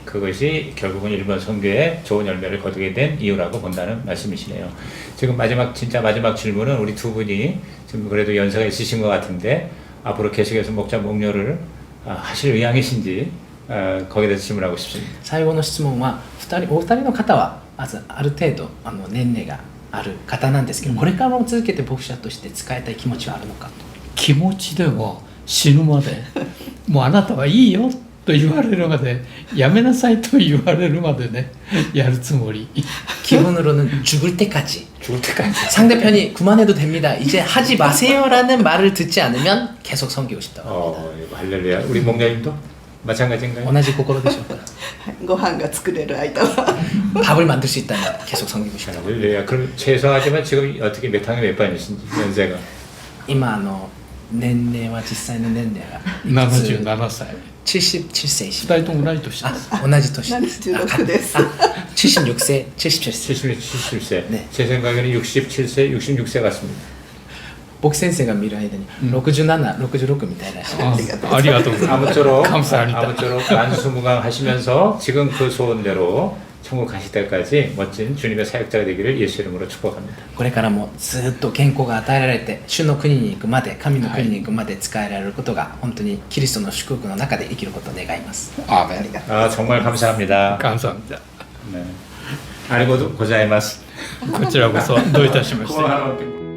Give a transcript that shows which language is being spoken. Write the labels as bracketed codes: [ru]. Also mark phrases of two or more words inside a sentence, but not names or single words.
[ko] 그것이 결국은 일본 선교에 좋은 열매를 거두게 된 이유라고 본다는 말씀이시네요. 지금 진짜 마지막 질문은 우리 두 분이 지금 그래도 연세가 있으신 것 같은데 앞으로 계속해서 목자 목녀를 하실 의향이신지 거기에 대해서 질문하고 싶습니다. [ja] 最後の質問はお二人の方はまずある程度年齢がある方なんですけど、これからも続けて牧者として使いたい気持ちはあるのかと。気持ちでは死ぬまでもうあなたはいいよと言われるまでやめなさいと言われるまでねやるつもり。 [ko] 기본으로는 죽을 때까지. 죽을 때까지. 상대편이 그만해도 됩니다. 이제 하지 마세요라는 말을 듣지 않으면 계속 섬기고 싶다고 합니다. 할렐루야. 우리 목녀님도 마찬가지인가요? [ja] 同じ心でしょうか。ご飯が作れる間は 밥을 만들 수 있다면 계속 섬기고 싶다. 할렐루야. 그럼 죄송하지만 지금 어떻게 몇 학년 몇 반이신지 연세가? 今年齢は実際の年齢が 77歳。 77歳。 2人とも同い年です。あ、同じ年。 76です [ko] 76세, 77세. 77세. 네. 제 생각에는 67세, 66세 같습니다. [ja] 僕先生が見る間に67、66みたいな人がありがとうございます。 [ko] 아무쪼록 감사합니다. 만수무강 하시면서 지금 그 소원대로 천국 가실 때까지 멋진 주님의 사역자가 되기를 예수 이름으로 축복합니다. [ja] これからもずっと健康が与えられて主の国に行くまで神の国に行くまで使えられることが本当にキリストの祝福の中で生きることを願います。 [ko] 아멘. 아, 정말 감사합니다. 감사합니다. [ja] 네. ありがとうございます. こちらこそどういたしまして。 [ko] 고마워.